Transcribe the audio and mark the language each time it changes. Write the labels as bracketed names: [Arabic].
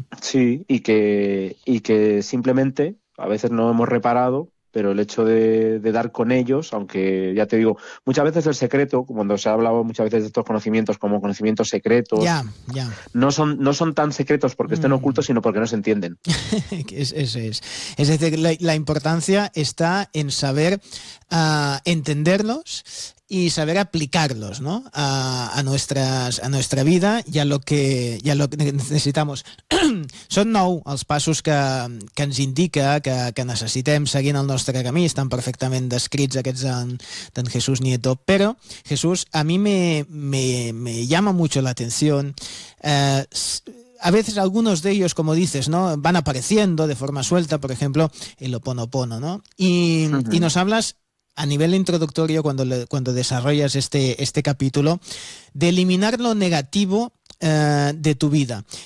[Spanish] Sí, y que simplemente a veces no hemos reparado, pero el hecho de dar con ellos, aunque ya te digo, muchas veces el secreto, cuando se ha hablado muchas veces de estos conocimientos como conocimientos secretos, no son tan secretos porque estén ocultos, sino porque no se entienden. Es decir, la importancia está en saber entenderlos y saber aplicarlos, ¿no? a nuestra vida y a lo que necesitamos. [Catalan] Són 9 els passos que ens indica que necessitem seguint el nostre camí. Estan perfectament descrits aquests d'en Jesús Nieto. [Spanish] Però, Jesús, a mi me llama mucho la atención. A veces algunos de ellos, como dices, ¿no?, van apareciendo de forma suelta, por ejemplo, el Ho Oponopono, ¿no? Y nos hablas a nivel introductorio, cuando desarrollas este capítulo, de eliminar lo negativo de tu vida.